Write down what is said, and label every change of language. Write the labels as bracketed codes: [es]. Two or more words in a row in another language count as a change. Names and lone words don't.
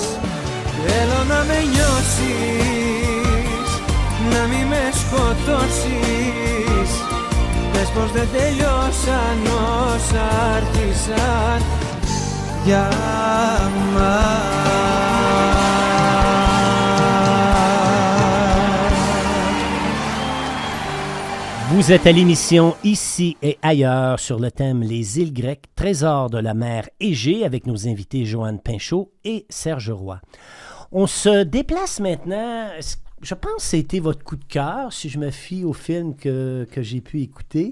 [el] Θέλω να με νιώσεις, να μην με σκοτώσεις. Πες πως δεν τελειώσαν όσα άρχισαν για μας. [fr] Vous êtes à l'émission Ici et ailleurs sur le thème Les îles grecques, trésors de la mer Égée avec nos invités Joanne Pinchot et Serge Roy. On se déplace maintenant, je pense que c'était votre coup de cœur si je me fie au film que j'ai pu écouter.